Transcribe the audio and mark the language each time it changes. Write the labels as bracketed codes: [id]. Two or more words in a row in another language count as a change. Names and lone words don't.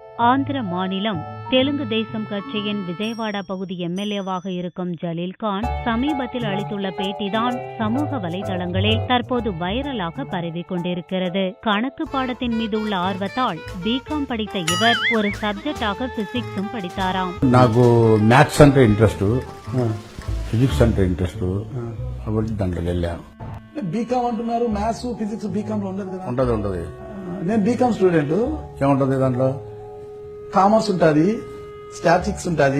[ta] ஆந்திர மாநிலம் தெலுங்கு தேசம் கட்சியின் விஜயவாடா பகுதி எம்எல்ஏவாக இருக்கும் ஜலீல்கான் சமீபத்தில் அளித்துள்ள பேட்டிதான் சமூக வலைதளங்களில் தற்போது வைரலாக பரவிக் கொண்டிருக்கிறது. கணக்கு பாடத்தின் மீது உள்ள ஆர்வத்தால் பிகாம் படித்த இவர் ஒரு சப்ஜெக்டாக பிசிக்ஸும் படித்தாராம். [te] నాకు మ్యాథ్స్ అంటే ఇంట్రెస్ట్, ఫిజిక్స్ అంటే ఇంట్రెస్ట్, కాబట్టి దాంట్లో వెళ్ళాను. బీకామ్ అంటున్నారు, [en] maths physics BCom [te] లో ఉండదు కదా? ఉంటది. నేను [en] BCom student. [te] ఏముంటది దాంట్లో? కామర్స్ ఉంటది, స్టాటిస్టిక్స్ ఉంటది.